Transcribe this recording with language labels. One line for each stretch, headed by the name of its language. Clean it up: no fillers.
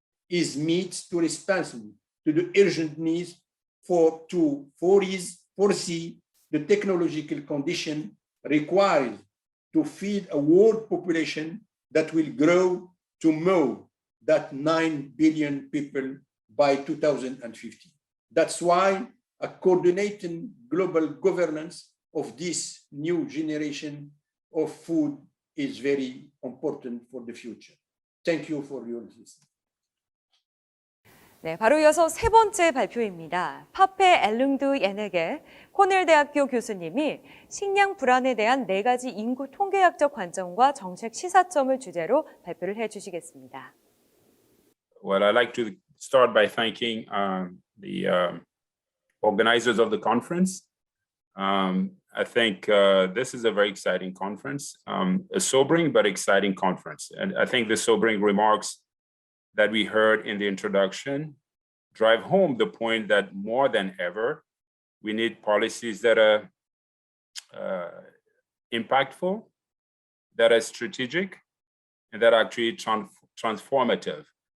English: is meant to respond to the urgent needs to foresee the technological condition required to feed a world population that will grow to more than 9 billion people by 2050. That's why a coordinated global governance of this new generation of food is very important for the future. Thank you for your listening.
Korean: 네, 바로 이어서 세 번째 발표입니다. 파페 엘룽두 예네게 코넬 대학교 교수님이 식량 불안에 대한 4가지 인구 통계학적 관점과 정책 시사점을 주제로 발표를 해주시겠습니다.
English: Well, I'd like to start by thanking the organizers of the conference. I think this is a very exciting conference, a sobering but exciting conference. And I think the sobering remarks that we heard in the introduction drive home the point that more than ever, we need policies that are impactful, that are strategic, and that are actually transformative.